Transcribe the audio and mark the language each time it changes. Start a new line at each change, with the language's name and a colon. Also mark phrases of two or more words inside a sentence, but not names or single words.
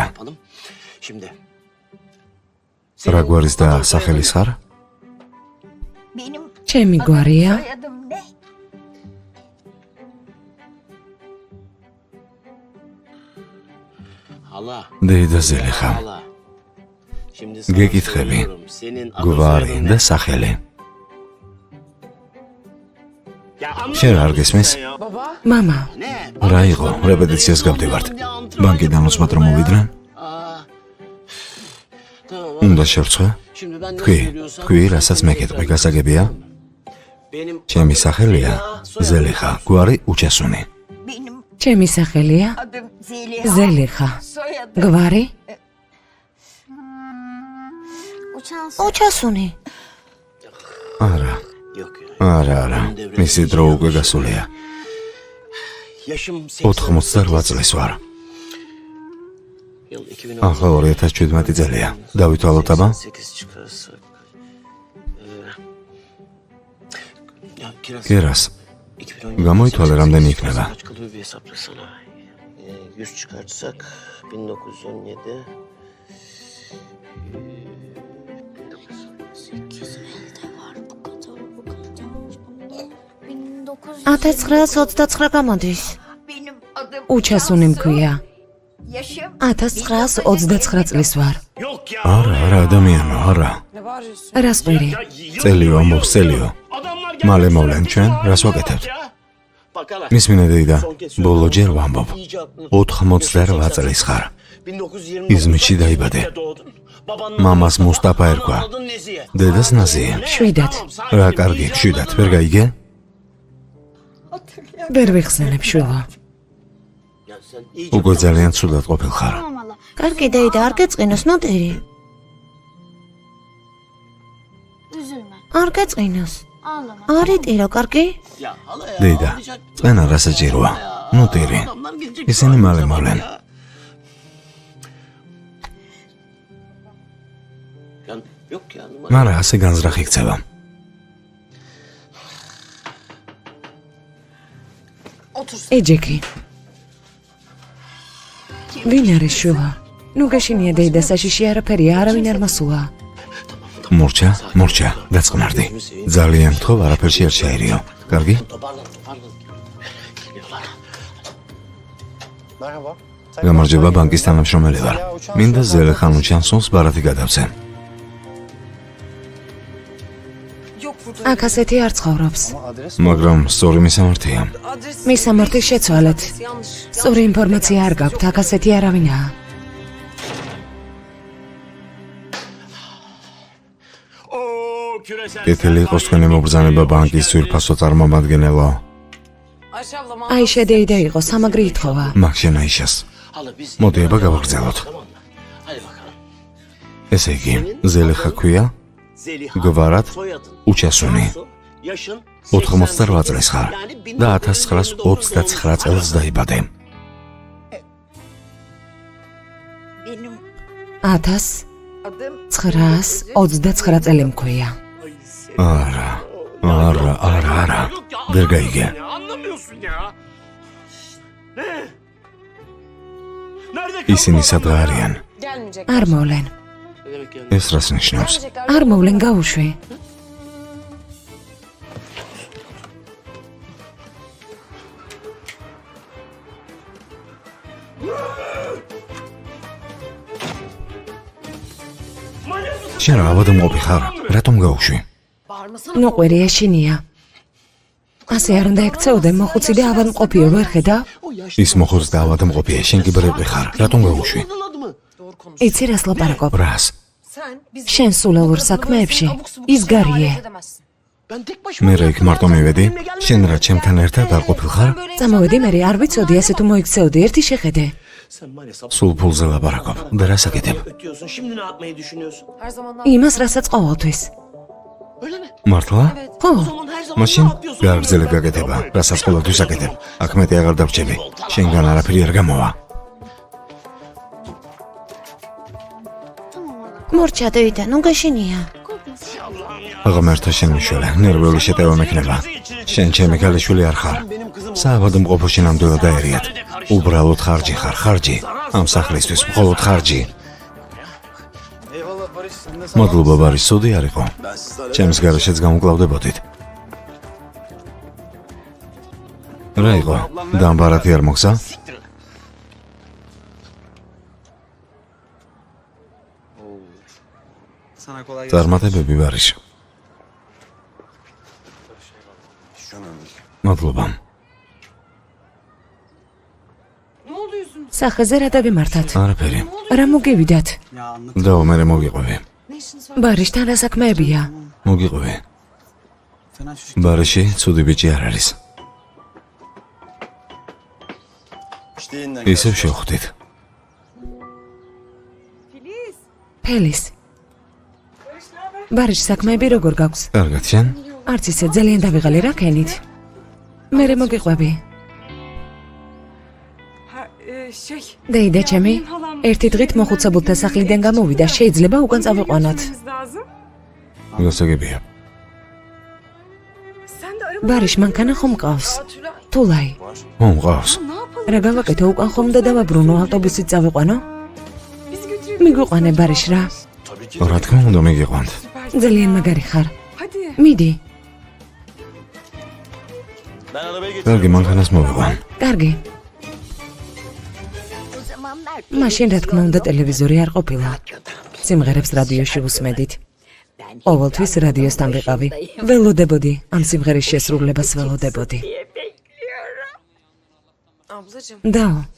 Turkish: Şimdi.
Georgian: რა გვარის და სახელის ხარ? ჩემი გვარია,
Turkish: Hala.
Georgian: დეიდა ზელიხა.
Turkish: Hala. Şimdi
Georgian: გეკითხები.
Turkish: senin adın
Georgian: გვარი
Turkish: soyadın
Georgian: და
Turkish: ne?
Georgian: სახელი.
Turkish: Ya
Georgian: შენ არ გესმის? მამა,
Turkish: Ne?
Georgian: რა იყო? რეპეტიციას გავდივართ. ბანკიდან უსმათ რომ მოვიდნენ?
Turkish: Tamam.
Georgian: უნდა შევწყვე?
Turkish: Şimdi ben ne
Georgian: თქვი,
Turkish: söylüyorsam.
Georgian: თქვი, რასაც მეკეთყვი, გასაგებია?
Turkish: Benim
Georgian: ჩემი სახელია ზელიხა, გვარი უჩასუნი. ჩემი სახელია ზელიხა. გვარი უჩასუნი. არა,
Turkish: yok ya.
Georgian: არა, მისი დრო უკვე გასულია.
Turkish: Yaşım
Georgian: 88 წლის ვარ.
Turkish: Yıl 2010.
Georgian: ახლა 2017 წელია. დავითვალოთ აბა?
Turkish: 8 çıkarsak. Ya kiraz.
Georgian: კერას, 2017. გამოითვალე რამდენი იქნება.
Turkish: Kaç kalıyor bir hesaplasana. 100 çıkartsak 1917.
Georgian: ათას 929 გამოდის. უჩასუნი მქვია. 1929 წლის ვარ.
Turkish: Yok ya.
Georgian: არა, ადამიანო, არა. რას ყვირი? წელიო, ამბობს წელიო.
Turkish: Adamlar
Georgian: მალე მოვლენ ჩვენ, რას ვაკეთებთ?
Turkish: Bak hala.
Georgian: მისმინე დეიდა, ბოლო ჯერ ვამბობ.
Turkish: İyice aklını
Georgian: 88 წლის ხარ. 1920 İzmit'te დაიბადე.
Turkish: doğdun. Babanın
Georgian: მამას მუსტაფა ერქვა.
Turkish: adın Nezihe.
Georgian: დედას ნაზია. შვიდად. რა კარგი, შვიდად, ვერ გაიგე? ვერ ვიხსენებ შვილო.
Turkish: sen iyice...
Georgian: უკვე ძალიან ცუდად ყოფილხარ.
Turkish: Tamam hala.
Georgian: კარგი დეიდა, არ გეწყინოს ნოტირი.
Turkish: Üzülme.
Georgian: არ გეწყინოს.
Turkish: Ağlama.
Georgian: არ იტირო, კარგი?
Turkish: Ya hala ya.
Georgian: დეიდა,
Turkish: ağlayacak.
Georgian: წენა რა საჭიროა? ნუტირი.
Turkish: Adamlar gelecek.
Georgian: ისინი მალე მოვლენ.
Turkish: Ya, yok ya. numara.
Georgian: მარა ასე განზრახი იქცევა. ეჯეკი. ვინ არის შუა? ნუ გაშინია დეიდა საშიში არაფერია, არავინ არ მასულა. მურჩა, დაწყნარდი. ძალიან თხოვ, არაფერში არ შეერიო. კარგი?
Turkish: Toparlan. Geliyorlar. Merhaba.
Georgian: გამარჯობა, ბანკის თანამშრომელი ვარ. მინდა ზელე ხანუ ჩანსონს ბარათი გადავცე. აქ ასეთი არ ცხოვრობს.
Turkish: Adres
Georgian: მაგრამ სწორი მისამართია. მისამართი შეცვალეთ. სწორი ინფორმაცია არ გაქვთ, აქ ასეთი არავინაა.
Turkish: Oo küresel.
Georgian: კეთილი იყოს თქვენი მობრძანება ბანკის ძვირფასო წარმომადგენელო. აიშა დეიდა იყო, სამაგრი ითხოვა. მაგშენ აიშას.
Turkish: Hala biz...
Georgian: მოდი აბა გავაგრძელოთ.
Turkish: Tamam mı? Hadi bakalım.
Georgian: ესე იგი, ზელე ხაქვია, Zeliha. გვარად,
Turkish: Soyadın.
Georgian: უჩასუნი.
Turkish: Yaşın.
Georgian: 88 წლის ხარ და 1929 წელს დაიბადე. 1929 წელი მქვია. არა. ვერ გაიგე.
Turkish: Ne anlamıyorsun ya? Ne? Nerede kaldın?
Georgian: ისინი სადღა არიან? არ მოვლენ.
Turkish: Ne demek yani?
Georgian: ეს რას ნიშნავს? არ მოვლენ, გაუშვი. შენ რა ავადმყოფი ხარ? რატომ გაუშვი? ნუ ყვერია შინია. ასე არ უნდა ექცეოდე, მოხუცი და ავადმყოფიო, ვერ ხედა? ის მოხუც და ავადმყოფია, შენ კი ბრეპი ხარ. რატომ გაუშვი?
Turkish: Anladı mı?
Georgian: იცი რას ლაპარაკობ? რას? შენ სულელურ საქმეებში ის გარიე.
Turkish: Ben tek başıma...
Georgian: მე რა იქ მარტო მივედი? შენ რა ჩემთან ერთად არ ყოფილხარ? წამოვედი მე, არ ვიცოდი, ასე თუ მოიქცეოდი, ერთი შეხედე.
Turkish: Sen var ya sabah
Georgian: სულ ფულზე ლაპარაკობ და რას აკეთებ?
Turkish: ötüyorsun. Şimdi ne yapmayı düşünüyorsun?
Georgian: იმას, რასაც ყოველთვის.
Turkish: Öyle mi?
Georgian: მართლა? ხო,
Turkish: O zaman her zaman
Georgian: მაშინ
Turkish: ne yapıyorsun?
Georgian: გააგრძელე გაკეთება, რასაც ყოველთვის აკეთებ. აქ მეტი აღარ დავრჩები. შენგან არაფერი არ გამოვა. მორჩა დეიდა, ნუ გაშინია. ღმერთო შენ მიშველე, ნერვიული შეტევა მექნება. შენ ჩემი ქალიშვილი არ ხარ. საავადმყოფოში ნამდვილად დაერიათ. უბრალოდ ხარჯი ხარ, ხარჯი. ამ სახლისთვის მხოლოდ ხარჯი.
Turkish: Eyvallah Barış. Sen de sağ ol.
Georgian: მადლობა ბარის, სუდი არ იყო. ჩემს გარეშეც გამუკლავდებოდით. რა იყო? დამბარათი არ მოგცა?
Turkish: Sana kolay gelsin.
Georgian: წარმატებები ბარის. მადლობა. სახეზე რა დავიმართათ? არაფერი. რა მოგივიდათ?
Turkish: Ya anlat.
Georgian: დაო მე მოგიყვები. ბარიშთან რა საქმეებია? მოგიყვები.
Turkish: Fena çocuk.
Georgian: ბარიში ცუდი ბიჭი არ არის.
Turkish: İşte yeniden
Georgian: ისევ შევხვდით. ფელის. ბარიშ საქმეები როგორ გაქვს? კარგად შენ? არც ისე ძალიან დავიღალე რა ქენით. მე მოგიყვები. დეიდა ჩემი, ერთი დღით მოხუცებულთა სახლიდან გამოვიდა, შეიძლება უკან წავიყვანოთ. გასაგებია. ბარიშ მანქანა ხომ მყავს? თულაი. მომყავს. რა გავაკეთო, უკან ხომ და დავაბრუნო, ავტობუსით წავიყვანო? მიგვიყვანე ბარიშ რა. რა თქმა უნდა მიგიყვანთ. ძალიან მაგარი ხარ. მიდი.
Turkish: Ben arabaya getirdim.
Georgian: კარგი, მანქანას მოვიყვან. კარგი. მაშინ რა თქმა უნდა ტელევიზორი არ ყოფილა. სიმღერებს რადიოში უსმედით. ყოველთვის რადიოსთან ვიყავი. ველოდებოდი, ამ სიმღერის შესრულებას ველოდებოდი. დაო.